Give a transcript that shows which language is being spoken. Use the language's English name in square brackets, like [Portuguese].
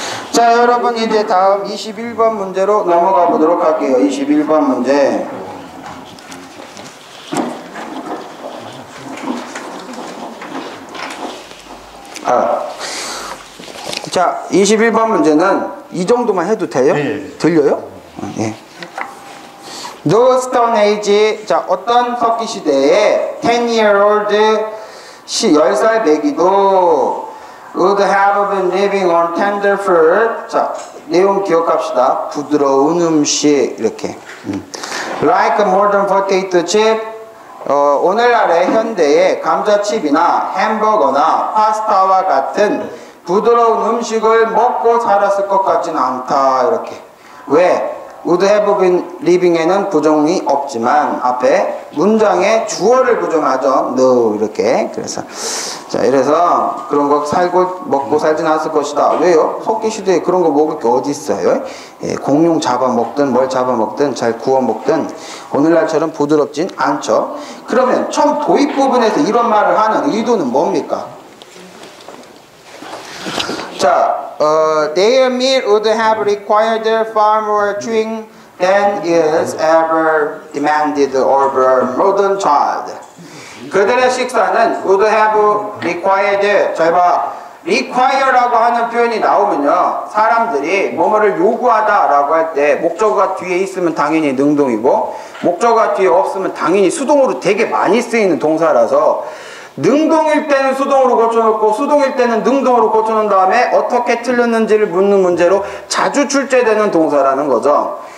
[Korean] 자, 여러분 이제 다음 21번 문제로 넘어가 보도록 할게요. 21번 문제. 자, 21번 문제는 이 정도만 해도 돼요? 네. 들려요? 네. [English] No Stone Age, [Korean] 자, 어떤 석기 시대에 [English] 10-year-old [Korean] 10살 배기도 [English] would have been living on tender food. [Korean] 자, 내용 기억합시다. 부드러운 음식, 이렇게. [English] Like modern potato chip. [Korean] 오늘날의 현대의 감자칩이나 햄버거나 파스타와 같은 부드러운 음식을 먹고 살았을 것 같지는 않다. 이렇게. 왜? [English] would have been living [Korean] 에는 부정이 없지만 앞에 문장에 주어를 부정하죠. no 이렇게. 그래서 자, 이래서 그런 거 먹고 살진 않았을 것이다. 왜요? 석기 시대에 그런 거 먹을 게 어디 있어요? 공룡 잡아먹든 뭘 잡아먹든 잘 구워먹든 오늘날처럼 부드럽진 않죠. 그러면 처음 도입 부분에서 이런 말을 하는 의도는 뭡니까? [English] 자, their meal would have required far more chewing than is ever demanded of a modern child. [Korean] 그들의 식사는 [English] would have required, [Korean] 잘 봐, require라고 하는 표현이 나오면요, 사람들이 뭐뭐를 요구하다라고 할 때 목적어가 뒤에 있으면 당연히 능동이고 목적어가 뒤에 없으면 당연히 수동으로 되게 많이 쓰이는 동사라서 능동일 때는 수동으로 고쳐놓고 수동일 때는 능동으로 고쳐놓은 다음에 어떻게 틀렸는지를 묻는 문제로 자주 출제되는 동사라는 거죠.